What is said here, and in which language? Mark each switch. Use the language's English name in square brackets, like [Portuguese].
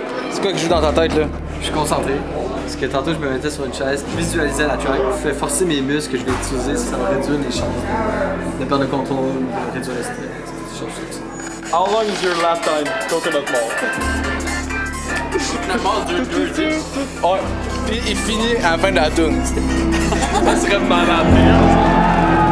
[French] C'est quoi que je joue dans ta tête là? Je suis concentré. Parce que tantôt je me mettais sur une chaise, visualisais la track, je fais forcer mes muscles que je vais utiliser, ça va réduire les chances de perdre le contrôle, de réduire le stress, des choses comme ça. [English] How long is your lap time, Coconut Mall? [French] La mort dure 2 10. Ouais. Puis il finit à la fin de la tune. Ça serait malade.